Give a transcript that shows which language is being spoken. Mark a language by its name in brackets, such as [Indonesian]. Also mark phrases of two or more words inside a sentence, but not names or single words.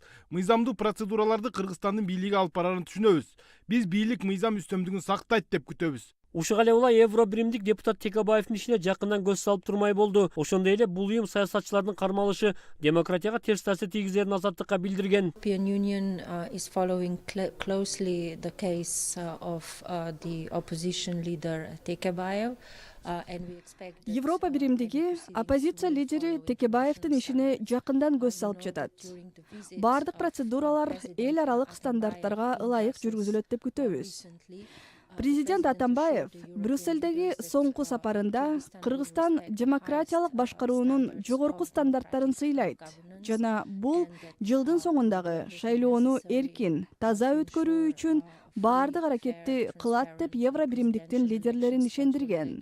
[Kyrgyz] Мыйзамдуу процедураларды Кыргызстандын бийлиги алып барарын түшүнөбүз. Биз бийлик мыйзам үстөмдүгүн сактайт деп күтөбүз. Ушуга эле улай Евро биримдик депутат Текебаевдин ишине жакындан көз салып турмай болду. Ошондой эле бул уюм саясатчылардын кармалышы демократияга терс таасир тийгизерин азаттыкка билдирген. [English] European Union is following closely the case of the opposition leader Tekebaev. [Kyrgyz] Европа биримдиги оппозиция лидери Текебаевдин ишине жакындан көз салып жатат. Бардык процедуралар эл аралык стандарттарга ылайык жүргүзүлөт деп күтөбүз. Президент Атамбаев Брюссельдеги соңку сапарында Кыргызстан демократиялык башкаруунун жогорку стандарттарын сыйлайт жана бул жылдын соңундагы шайлоону эркин, таза өткөрүү үчүн бардык аракетти кылат деп Евро биримдиктин лидерлерин ишендирген.